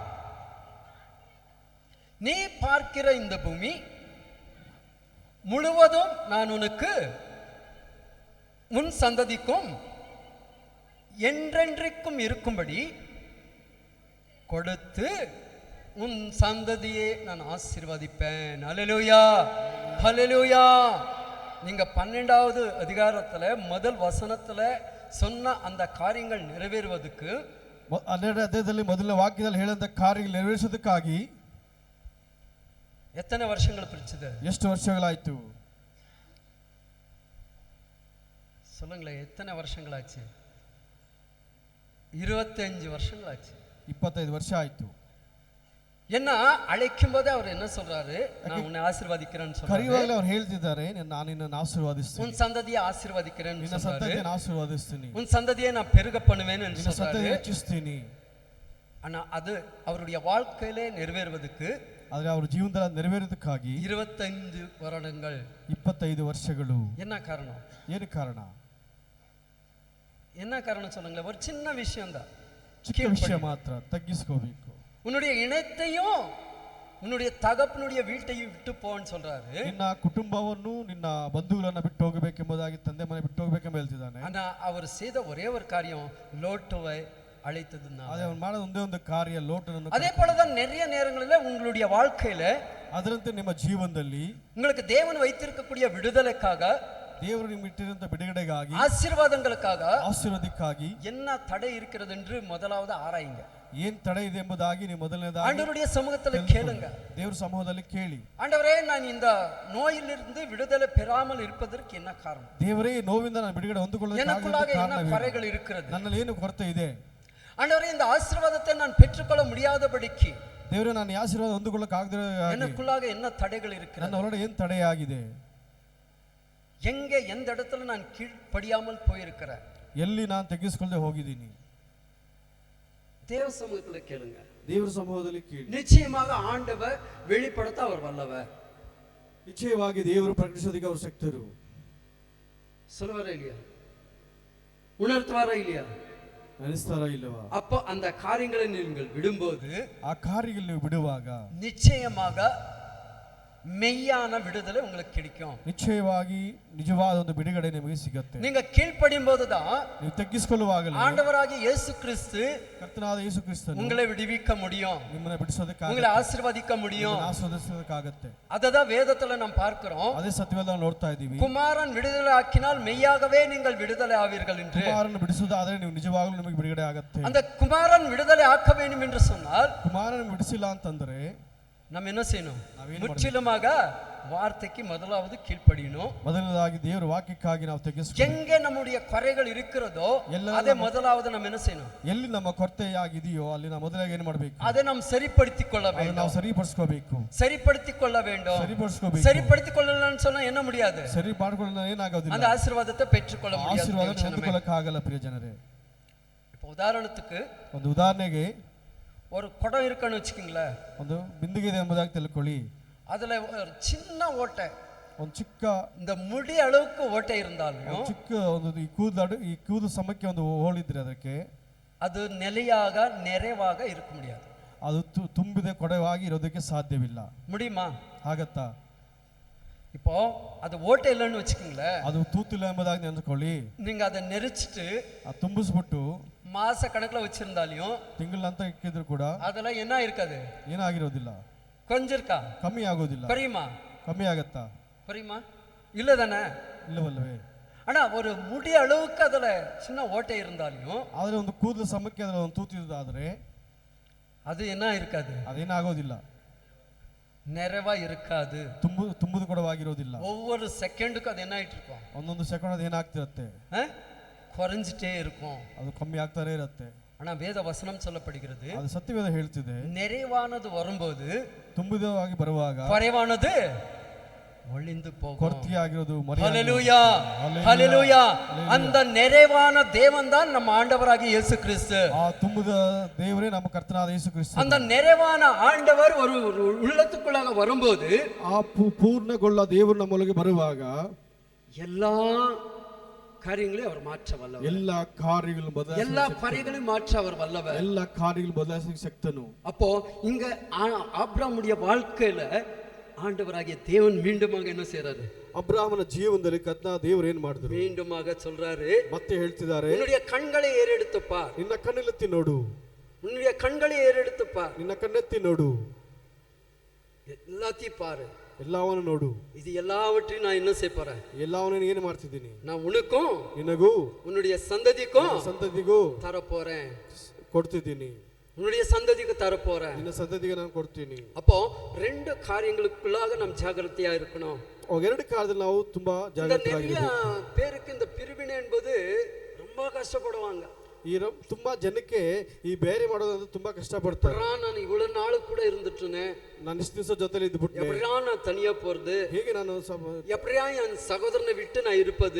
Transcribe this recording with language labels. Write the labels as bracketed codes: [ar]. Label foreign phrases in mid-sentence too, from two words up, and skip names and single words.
[ta] நீ பார்க்கிற இந்த பூமி முழுவதும் நான் உனக்கு உன் சந்ததிக்கும் என்றென்றைக்கும் இருக்கும்படி கொடுத்து உன் சந்ததியை நான் ஆசீர்வதிப்பேன். ஹல்லேலூயா, ஹல்லேலூயா. நீங்க 12வது அதிகாரத்துல முதல் வசனத்துல சொன்ன அந்த காரியங்கள் நிறைவேறுவதற்கு [kn] 12ನೇ ಅಧ್ಯಾಯದಲ್ಲಿ ಮೊದಲ ವಾಕ್ಯದಲ್ಲಿ ಹೇಳಿದಂತ ಕಾರ್ಯಗಳು ನೆರವೇರಿಸೋದಕ್ಕಾಗಿ [ta] எத்தனை வருஷங்கள் பிடிச்சது? [kn] ಎಷ್ಟು ವರ್ಷಗಳಾಯ್ತು? [ta] சொல்லுங்களேன், எத்தனை வருஷங்களாச்சு? 25 வருஷங்களாச்சு. [kn] 25 ವರ್ಷ ಆಯ್ತು. [ta] என்ன அழைக்கும் போதே அவர் என்ன சொல்றாரு? நான் உன்னை ஆசீர்வதிக்கிறேன்னு சொல்றாரு. [kn] ಕರೆಯುವಾಗಲೇ ಅವರು ಹೇಳ್ತಿದ್ದಾರೆ, ನಾನು ನಿನ್ನನ್ನು ಆಶೀರ್ವದಿಸ್ತೀನಿ, [ta] உன் சந்ததியை ஆசீர்வதிக்கிறேன்னு [kn] ನಿನ್ನ [ta] சொல்றாரு. [kn] ಸಂತತಿಯನ್ನು ಆಶೀರ್ವದಿಸ್ತೀನಿ, [ta] உன் சந்ததியை நான் பெருக பண்ணுவேன்னு [kn] ನಿನ್ನ [ta] சொல்றாரு. [kn] ಸಂತತಿಯನ್ನು ಹೆಚ್ಚಿಸ್ತೀನಿ. [ta] ஆனா அது அவருடைய வாழ்க்கையிலே நிறைவேறுவதற்கு [kn] ಆದರೆ ಅವರ ಜೀವನದಲ್ಲಿ ನೆರವೇರೋದಕ್ಕಾಗಿ [ta] 25 வருடங்கள். [kn] 25 ವರ್ಷಗಳು. [ta] என்ன காரணம்? [kn] ಏನು ಕಾರಣ? [ta] என்ன காரணம் சொல்லுங்களேன். ஒரு சின்ன விஷயம் தான், [kn] ಚಿಕ್ಕ ವಿಷಯ ಮಾತ್ರ, ತಗ್ಗಿಸ್ಕೋಬೇಕು. [ta] உன்னுடைய இனத்தையும் உன்னுடைய தகப்பனுடைய வீட்டையும் விட்டு போன்னு சொல்றாரு. [kn] ನಿನ್ನ ಕುಟುಂಬವನ್ನು ನಿನ್ನ ಬಂಧುಗಳನ್ನು ಬಿಟ್ಟು ಹೋಗಬೇಕೆಂಬುದಾಗಿ, ತಂದೆ ಮನೆ ಬಿಟ್ಟು ಹೋಗಬೇಕೆಂಬ ಹೇಳ್ತಿದ್ದಾನೆ. [ta] ஆனா அவர் செய்த ஒரே ஒரு காரியம் லோட்டுவை அழைத்ததுன்னா, [kn] ಅದೇ ಅವನು ಮಾಡಿದ ಒಂದೇ ಒಂದು ಕಾರ್ಯ, ಲೋಟನನ್ನು. [ta] அதே போலதான் நிறைய நேரங்களில் உங்களுடைய வாழ்க்கையில [kn] ಅದರಂತೆ ನಿಮ್ಮ ಜೀವನದಲ್ಲಿ [ta] உங்களுக்கு தேவன் வைத்திருக்கக்கூடிய விடுதலைக்காக, [kn] ದೇವರು ನಿಮಗೆ ಇಟ್ಟಿರುವಂತ ಬಿಡುಗಡೆಗಾಗಿ, [ta] ஆசீர்வாதங்களுக்காக [kn] ಆಶೀರ್ವಾದಕ್ಕಾಗಿ [ta] என்ன தடை இருக்கிறது என்று முதலாவது ஆராயுங்க. [kn] ಏನ್ ತಡೆ ಇದೆ ಎಂಬುದಾಗಿ ನೀವು ಮೊದಲನೇದಾಗಿ [ta] ஆண்டவருடைய சமூகத்துல கேளுங்க. [kn] ದೇವರ ಸಮೂಹದಲ್ಲಿ ಕೇಳಿ, [ta] ஆண்டவரே, நான் இந்த நோயிலிருந்து விடுதலை பெறாமல் இருப்பதற்கு என்ன காரணம்? [kn] ದೇವರೇ, ನೋವಿಂದ ನಾನು ಬಿಡುಗಡೆ [ta] எனக்குள்ளாக என்ன [kn] ಹೊಂದಿಕೊಳ್ಳಲು [ta] குறைகள் இருக்கிறது? [kn] ನನ್ನಲ್ಲಿ ಏನು ಕೊರತೆ ಇದೆ? [ta] ஆண்டவரே, இந்த ஆசீர்வாதத்தை நான் பெற்றுக்கொள்ள முடியாதபடிக்கு [kn] ದೇವರೇ, ನಾನು ಈ ಆಶೀರ್ವಾದ ಹೊಂದಿಕೊಳ್ಳಕ್ಕಾಗದೆ [ta] எனக்குள்ளாக என்ன தடைகள் இருக்கிறது? [kn] ನನ್ನ ಒಳಗಡೆ ಏನು ತಡೆಯಾಗಿದೆ? [ta] எங்க எந்த இடத்துல நான் கீழ்ப்படியாமல் போயிருக்கிறேன்? [kn] ಎಲ್ಲಿ ನಾನು ತೆಗೆಸಿಕೊಳ್ಳದೆ ಹೋಗಿದ್ದೀನಿ? [ta] தேவ சமூகத்துல கேளுங்க. [kn] ದೇವರ ಸಮೂಹದಲ್ಲಿ ಕೇಳಿ. [ta] நிச்சயமாக ஆண்டவர் வெளிப்படுத்த அவர் வல்லவர். [kn] ನಿಶ್ಚಯವಾಗಿ ದೇವರು ಪ್ರಕಟಿಸೋದಕ್ಕೆ ಅವರು ಶಕ್ತರು. [ta] சொல்லுவாரா இல்லையா? உணர்த்துவாரா இல்லையா? [kn] ಅನಿಸ್ತಾರ ಇಲ್ಲವಾ? [ta] அப்போ அந்த காரியங்களை நீங்கள் விடும்போது, [kn] ಆ ಕಾರ್ಯಗಳು ನೀವು ಬಿಡುವಾಗ [ta] நிச்சயமாக மெய்யான விடுதலை உங்களுக்கு கிடைக்கும். [kn] ನಿಶ್ಚಯವಾಗಿ ನಿಜವಾದ ಒಂದು ಬಿಡುಗಡೆ ನಿಮಗೆ ಸಿಗುತ್ತೆ. [ta] நீங்க கீழ்ப்படியும் போதுதான், [kn] ನೀವು ತಗ್ಗಿಸಿಕೊಳ್ಳುವಾಗಲೇ [ta] ஆண்டவராகிய இயேசு கிறிஸ்து [kn] ಕರ್ತನಾದ ಯೇಸು ಕ್ರಿಸ್ತನು [ta] உங்களை விடுவிக்க முடியும், [kn] ನಿಮ್ಮನ್ನ ಬಿಡಿಸೋದಕ್ಕಾಗತ್ತೆ, [ta] உங்களை ஆசீர்வதிக்க முடியும். [kn] ಆಶೀರ್ವದಿಸೋದಕ್ಕಾಗತ್ತೆ. [ta] அததான் வேதத்துல நாம் பார்க்கிறோம். [kn] ಅದೇ ಸತ್ಯವೆಲ್ಲ ನಾವು ನೋಡ್ತಾ ಇದ್ದೀವಿ. [ta] குமாரன் விடுதலை ஆக்கினால் மெய்யாகவே நீங்கள் விடுதலை ஆவீர்கள் என்று. [kn] ಕುಮಾರನ ಬಿಡಿಸೋದಾದ್ರೆ ನೀವು ನಿಜವಾಗ್ಲೂ ನಿಮಗೆ ಬಿಡುಗಡೆ ಆಗತ್ತೆ. [ta] அந்த குமாரன் விடுதலை ஆக்க வேண்டும் என்று சொன்னால், [kn] ಕುಮಾರನ ಬಿಡಿಸಿಲ್ಲ ಅಂತಂದ್ರೆ [ta] நம்ம என்ன செய்யணும்? முற்றிலுமாக வார்த்தைக்கு முதலாவது கீழ்ப்படியணும். [kn] ಮೊದಲನೇದಾಗಿ ದೇವರ ವಾಕ್ಯಕ್ಕಾಗಿ ನಾವು ತೆಗೆಸ್ಕೊ, [ta] எங்கே நம்முடைய குறைகள் இருக்கிறதோ அதை முதலாவது நம்ம என்ன செய்யணும்? [kn] ಎಲ್ಲಿ ನಮ್ಮ ಕೊರತೆಯಾಗಿದೆಯೋ ಅಲ್ಲಿ ನಾವು ಮೊದಲಾಗಿ ಏನು ಮಾಡಬೇಕು? [ta] அதை நாம் சரிப்படுத்திக் கொள்ள [kn] ಅದನ್ನ [ta] வேண்டும். [kn] ನಾವು ಸರಿಪಡಿಸ್ಕೋಬೇಕು, [ta] சரிப்படுத்திக் கொள்ள வேண்டும். [kn] ಸರಿಪಡಿಸ್ಕೋಬೇಕು. [ta] சரிப்படுத்திக் கொள்ளலன்னு சொன்னா என்ன முடியாது? [kn] ಸರಿ ಮಾಡ್ಕೊಳ್ಳೋಣ ಏನಾಗೋದಿಲ್ಲ, [ta] அந்த ஆசீர்வாதத்தை பெற்றுக்கொள்ள முடியாது. [kn] ಆಶೀರ್ವಾದ ಹೊಂದಿಕೊಳ್ಳಕ್ಕಾಗಲ್ಲ ಪ್ರಿಯ ಜನರೇ. [ta] இப்போ ಉದಾಹರಣத்துக்கு [kn] ಒಂದು ಉದಾಹರಣೆಗೆ, [ta] ஒரு குடம் இருக்குன்னு வச்சுக்கோங்களேன். [kn] ಒಂದು ಬಿಂದಿಗೆ ಇದೆ ಎಂಬುದಾಗಿ ತಿಳ್ಕೊಳ್ಳಿ. [ta] அதுல ஒரு சின்ன ஓட்டை, [kn] ಒಂದು ಚಿಕ್ಕ, [ta] இந்த முடி அளவுக்கு ஓட்டை இருந்தாலும் [kn] ಚಿಕ್ಕ ಒಂದು ಈ ಕೂದಲು ಸಮಕ್ಕೆ ಒಂದು ಹೋಳಿದ್ರೆ ಅದಕ್ಕೆ [ta] அது நிலையாக நிறைவாக இருக்க முடியாது. [kn] ಅದು ತುಂಬಿದೆ ಕೊಡವಾಗಿ ಇರೋದಕ್ಕೆ ಸಾಧ್ಯವಿಲ್ಲ. [ta] முடியுமா? [kn] ಆಗತ್ತಾ? [ta] இப்போ அது ஓட்டை இல்லைன்னு வச்சுக்கோங்களேன். [kn] ಅದು ತೂತಿಲ್ಲ ಎಂಬುದಾಗಿ ನೆನೆಸ್ಕೊಳ್ಳಿ. [ta] நீங்க அதை நெரிச்சிட்டு [kn] ತುಂಬಿಸ್ಬಿಟ್ಟು [ta] மாச கணக்குல வச்சிருந்தாலும் [kn] ತಿಂಗಳಂತ ಇಕ್ಕಿದ್ರು ಕೂಡ [ta] அதெல்லாம் என்ன இருக்காது, [kn] ಏನಾಗಿರೋದಿಲ್ಲ, [ta] கொஞ்சம் இருக்கா, [kn] ಕಮ್ಮಿ ಆಗೋದಿಲ್ಲ. [ta] புரியுமா? [kn] ಕಮ್ಮಿ ಆಗತ್ತಾ? [ta] புரியுமா? இல்ல தானே? [kn] ಇಲ್ಲವಲ್ಲವೇ? [ta] ஆனா ஒரு முடி அளவுக்கு அதுல சின்ன ஓட்டை இருந்தாலும் [kn] ಆದ್ರೆ ಒಂದು ಕೂದಲು ಸಮಕ್ಕೆ ಅದರ ಒಂದು ತೂತಿದಾದ್ರೆ [ta] அது என்ன இருக்காது, [kn] ಅದೇನಾಗೋದಿಲ್ಲ, [ta] நிறைவா இருக்காது. [kn] ತುಂಬುದು ಕೊಡವಾಗಿರೋದಿಲ್ಲ. [ta] ஒவ்வொரு செகண்டுக்கும் அது என்ன ஆயிட்டு இருக்கும், [kn] ಒಂದೊಂದು ಸೆಕೆಂಡ್ ಅದು ಏನಾಗ್ತಿರತ್ತೆ, [ta] குறைஞ்சிட்டே இருக்கும். [kn] ಅದು ಕಮ್ಮಿ ಆಗ್ತಾನೆ ಇರತ್ತೆ. [ta] ஆனா வேத வசனம் சொல்லப்படுகிறது, [kn] ಅದು ಸತ್ಯವೇದ ಹೇಳ್ತಿದೆ, [ta] நிறைவானது வரும்போது [kn] ತುಂಬಿದವಾಗಿ ಬರುವಾಗ [ta] குறைவானது ஒளிந்து போகும். [kn] ಕೊರತೆಯಾಗಿರೋದು [ta] ஹல்லேலூயா, ஹல்லேலூயா. அந்த நிறைவான தேவன் தான் நம்ம ஆண்டவராகிய இயேசு கிறிஸ்து. [kn] ಆ ತುಂಬಿದ ದೇವರೇ ನಮ್ಮ ಕರ್ತನಾದ ಯೇಸು ಕ್ರಿಸ್ತ. [ta] அந்த நிறைவான ஆண்டவர் ஒரு உள்ளத்துக்குள்ளாக வரும்போது, [kn] ಆ ಪೂರ್ಣಗೊಳ್ಳ ದೇವರು ನಮ್ಮೊಳಗೆ ಬರುವಾಗ [ta] எல்லா காரியங்களையும் அவர் மாற்ற வல்லவர். [kn] ಎಲ್ಲ ಕಾರ್ಯಗಳು [ta] எல்லா குறைகளையும் மாற்ற அவர் வல்லவர். [kn] ಎಲ್ಲ ಕಾರ್ಯಗಳು ಬದಲಾಯಿಸಲಿಕ್ಕೆ ಶಕ್ತನು. [ta] அப்போ இங்க ஆபிரகாமுடைய வாழ்க்கையில ஆண்டவராகிய தேவன் மீண்டுமாக என்ன செய்றாரு? [kn] ಅಬ್ರಾಹ್ಮನ ಜೀವನದಲ್ಲಿ ಕರ್ತನಾದ ದೇವರು ಏನ್ ಮಾಡಿದ್ರು? [ta] மீண்டுமாக சொல்றாரு, [kn] ಮತ್ತೆ ಹೇಳ್ತಿದ್ದಾರೆ, [ta] உன்னுடைய கண்களை ஏறெடுத்து பார், [kn] ನಿನ್ನ ಕಣ್ಣೆತ್ತಿ ನೋಡು, [ta] உன்னுடைய கண்களை ஏறெடுத்து பார், [kn] ನಿನ್ನ ಕಣ್ಣೆತ್ತಿ ನೋಡು, [ta] எல்லாத்தையும் பாரு, [kn] ಎಲ್ಲವನ್ನು ನೋಡು, [ta] இது எல்லாவற்றையும் நான் என்ன செய்ய போறேன்? [kn] ಎಲ್ಲವನ್ನು ಏನು ಮಾಡ್ತಿದ್ದೀನಿ? [ta] நான் உனக்கும் [kn] ನಿನಗೂ [ta] உன்னுடைய சந்ததிக்கும் [kn] ಸಂತತಿಗೂ [ta] தரப்போறேன், [kn] ಕೊಡ್ತಿದ್ದೀನಿ, [ta] உன்னுடைய சந்ததிக்கு தரப்போறேன். [kn] ನಿನ್ನ ಸಂತತಿಗೆ ನಾನು ಕೊಡ್ತೀನಿ. [ta] அப்போ ரெண்டு காரியங்களுக்குள்ளாக நாம் ஜாகிரதையா இருக்கணும். [kn] ಎರಡು ಕಾಲದಲ್ಲಿ ನಾವು ತುಂಬಾ [ta] நிறைய [kn] ಜಾಗೃತರಾಗಿರ್ಬೇಕು. [ta] பேருக்கு இந்த பிரிவினை என்பது ரொம்ப கஷ்டப்படுவாங்க. [kn] ತುಂಬಾ ಜನಕ್ಕೆ ಈ ಬೇರೆ ಮಾಡೋದಂದ್ರೆ ತುಂಬಾ ಕಷ್ಟಪಡ್ತಾರೆ. [ta] நான் இவ்வளவு நாள் கூட இருந்துட்டேனே, [kn] ನಾನು ಇಷ್ಟು ದಿವಸ ಜೊತೆಲಿ ಇದ್ಬಿಟ್ಟೆ, [ta] எப்படியா நான் தனியா போறது, [kn] ಹೇಗೆ ನಾನು [ta] எப்படியா என் சகோதரனை விட்டு நான் இருப்பது,